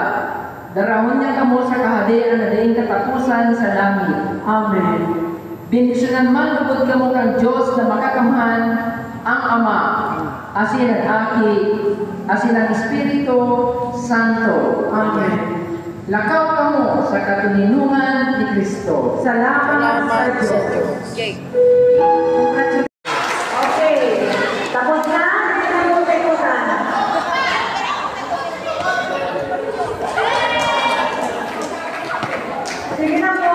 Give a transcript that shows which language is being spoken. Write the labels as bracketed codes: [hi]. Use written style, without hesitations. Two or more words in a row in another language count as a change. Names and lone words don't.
[bik] Darahon niya kamo sa kahadian na daing katapusan sa langit. Amen. Bendisyonan man lugod kamo kang Diyos na makakamhan ang Ama, asin ang Aki, asin ang Espiritu Santo. Amen. Lakaw kamo sa katuninungan ni Kristo. Salamat sa Diyos. [tl] Okay. Okay. Tapos na? Hindi na mo tayo Sige na po.